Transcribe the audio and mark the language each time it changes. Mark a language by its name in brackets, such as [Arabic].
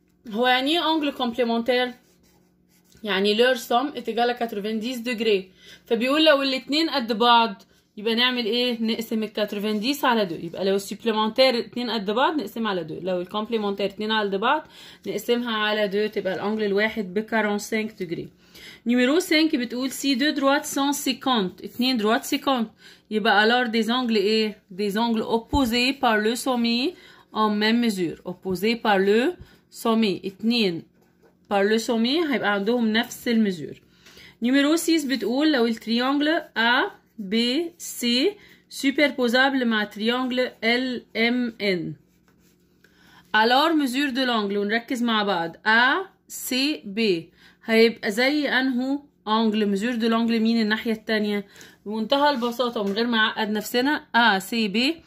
[Arabic] هو يعني ايه [French] angle complémentaire؟ يعني leur somme est égale à 90 degrés. [Arabic] فبيقول لو الاتنين قد بعض يبقى نعمل ايه؟ نقسم ال 90 على 2. يبقى لو السبليمنتير 2 قد بعض نقسمها على 2، لو الكومبليمنتير 2 قد بعض نقسمها على 2 تبقى الانجل الواحد ب 45 دجري. نيميرو 5 بتقول سي 2 دروات 150 2 دروات 50 يبقى [French] alors des angles [Arabic] ايه؟ [French] des angles opposés par le sommet en même mesure. opposés par le sommet 2 par le sommet [Arabic] هيبقى عندهم نفس المزور. نيميرو 6 بتقول لو التريانجل A B C superposable مع تريانجل L M N [French] alors mesure de l'angle [Arabic] ونركز مع بعض A C B هيبقى زي انهو انجل mesure de l'angle مين الناحية التانية؟ بمنتهى البساطة ومن غير ما نعقد نفسنا A C B